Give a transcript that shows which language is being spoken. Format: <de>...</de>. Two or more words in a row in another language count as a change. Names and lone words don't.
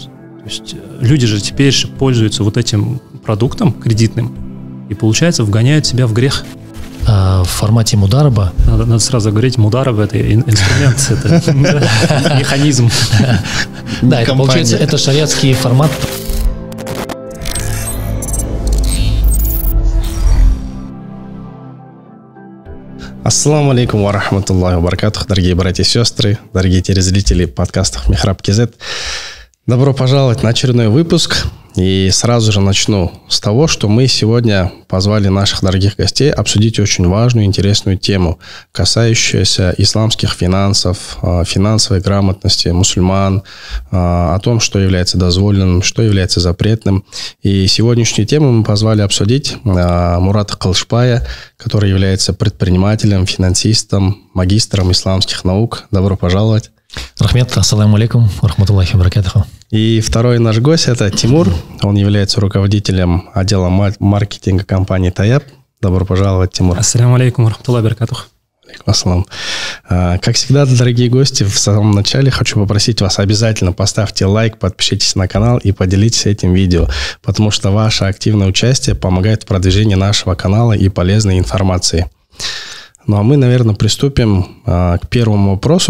<ru>То есть люди же теперь пользуются вот этим продуктом кредитным и, получается, вгоняют себя в грех. В формате мудараба. Надо сразу говорить, мудараб – это инструмент, это механизм. Да, это получается, это шариатский формат.</ru> <ar>السلام عليكم ورحمة الله وبركاته,</ar> <ru>дорогие братья и сестры, дорогие телезрители подкастов Михраб КЗ. Добро пожаловать на очередной выпуск. И сразу же начну с того, что мы сегодня позвали наших дорогих гостей обсудить очень важную, интересную тему, касающуюся исламских финансов, финансовой грамотности мусульман, о том, что является дозволенным, что является запретным. И сегодняшнюю тему мы позвали обсудить Мурата Кылышбая, который является предпринимателем, финансистом, магистром исламских наук. Добро пожаловать. Рахмет,</ru> <ar>السلام عليكم رحمة الله وبركاته.</ar> <ru>И второй наш гость – это Тимур. Он является руководителем отдела маркетинга компании Таяб. Добро пожаловать, Тимур.</ru> <ar>السلام عليكم رحمة الله وبركاته. عليكم السلام.</ar> <ru>Как всегда, дорогие гости, в самом начале хочу попросить вас обязательно поставьте лайк, подпишитесь на канал и поделитесь этим видео, потому что ваше активное участие помогает в продвижении нашего канала и полезной информации. Ну, а мы, наверное, приступим к первому вопросу.</ru>